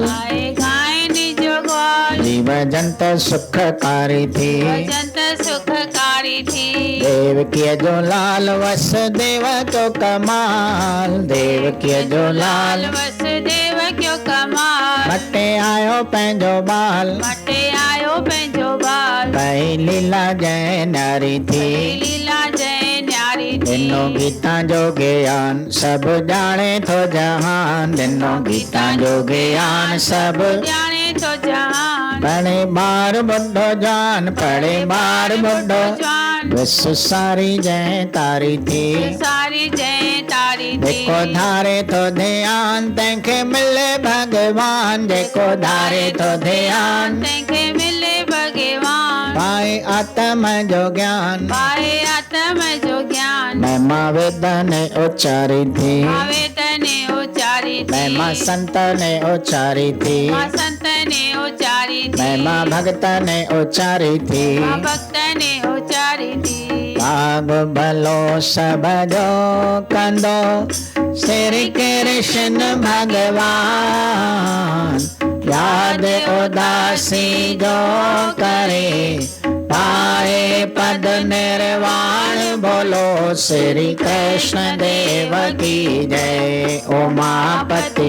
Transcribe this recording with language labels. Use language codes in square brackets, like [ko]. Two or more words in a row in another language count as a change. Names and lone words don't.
[sd] आए गायन जो ग्वाल। जीव जंत सुखकारी थी। जंत सुखकारी थी। देव किय जो लाल वसुदेव को कमाल, देव किय जो लाल वसुदेव क्यों कमाल। मटे आयो पंहिंजो बाल, मटे आयो पंहिंजो बाल। कई लीला जय नारी थी। लीला जय न्यारी थी। दिनो गीता जो ज्ञान सब जाने तो जहान, दिनो गीता जो ज्ञान सब जाने तो जहान। पढ़े बार बुढ़ो जान, पढ़े बार बुढ़ो जवान। विश्व सारी जय तारी थी। सारी जय तारी थी। जेको धारे तो ध्यान तंहिंखे मिले भगवान, जेको धारे तो ध्यान तंहिंखे मिले भगवान। पाए आत्म जो ज्ञान। पाए आत्म जो ज्ञान। महिमा वेद ने उच्चारी थी, आवेदन ने उच्चारी थी। महिमा संत ने उच्चारी थी, मां संत ने उच्चारी थी। महिमा भक्त ने उच्चारी थी। मां भक्त ने उच्चारी थी। भाग भलो सब जो कंदो श्री कृष्ण भगवान, याद उदासी जो करे पाए पद निर्वाण। [hi] बोलो श्री कृष्ण देव की जय, उमापति